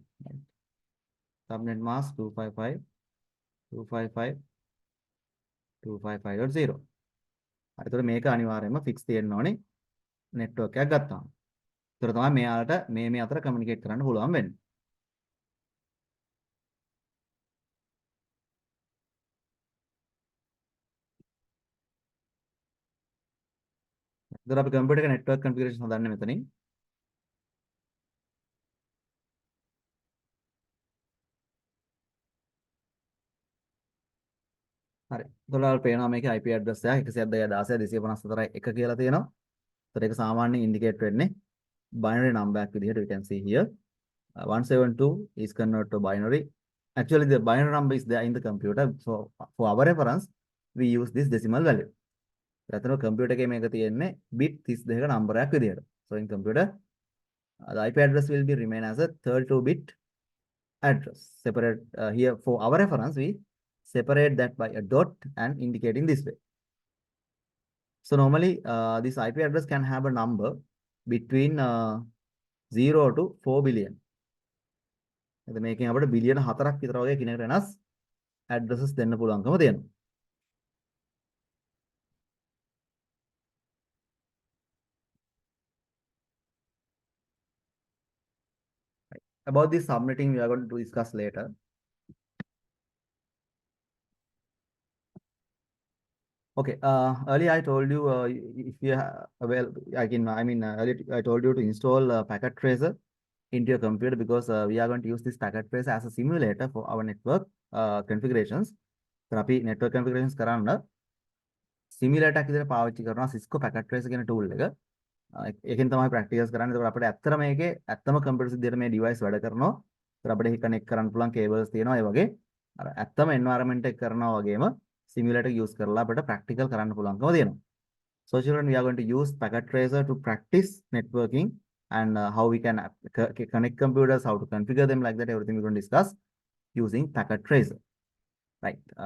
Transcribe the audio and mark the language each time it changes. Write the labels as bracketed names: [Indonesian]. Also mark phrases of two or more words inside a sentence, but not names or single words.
[English] Right? Subnet mask 255.255.255.0. [Sinhala] එතකොට මේක අනිවාර්යයෙන්ම fix තියෙන්න ඕනේ network එකක් ගත්තාම. ඒතර තමයි මෙයාලට මේ අතර communicate කරන්න පුළුවන් වෙන්නේ. ඒතර අපි computer එක [English] network configuration [Sinhala] හදන්නේ මෙතනින්. හරි. ඒතකොට පේනවා මේකේ [English] IP address [Sinhala] එක 192.16.254.1 කියලා තියෙනවා. ඒතර ඒක සාමාන්‍යයෙන් indicate වෙන්නේ [English] binary number [Sinhala] එකක් විදිහට [English] we can see here. 172 is converted to binary. Actually, the binary number is there in the computer. So for our reference, we use this decimal value. [Sinhala] එතන computer එකේ මේක තියෙන්නේ bit 32ක number එකක් විදිහට. [English] So in computer, the IP address will be remain as a 32-bit address. Separate here for our reference, we separate that by a dot and indicate in this way. So normally, this IP address can have a number between 0 to 4 billion. [Sinhala] එතන මේකෙන් අපිට බිලියන 4ක් විතර වගේ කිනකට වෙනස් addresses දෙන්න පුළුවන්කම තියෙනවා. [English] About this subnetting, we are going to discuss later. Okay. Earlier I told you if you well, earlier I told you to install packet tracer into your computer because we are going to use this packet tracer as a simulator for our network configurations. So, [Sinhala] අපි [English] network configurations [Sinhala] කරන්න simulator එකක් විදිහට පාවිච්චි කරනවා Cisco packet tracer කියන tool එක. ඒකෙන් තමයි practicals කරන්නේ. ඒකට අපිට ඇත්තට මේකේ ඇත්තම computer විදිහට මේ device වැඩ කරනවා. ඒකට අපිට connect කරන්න පුළුවන් cables තියෙනවා. ඒ වගේ අර ඇත්තම environment එක කරනවා වගේම simulator use කරලා අපිට practical කරන්න පුළුවන්කම තියෙනවා. [English] So children, we are going to use packet tracer to practice networking and how we can connect computers, how to configure them like that, everything we're going to discuss using packet tracer. Right.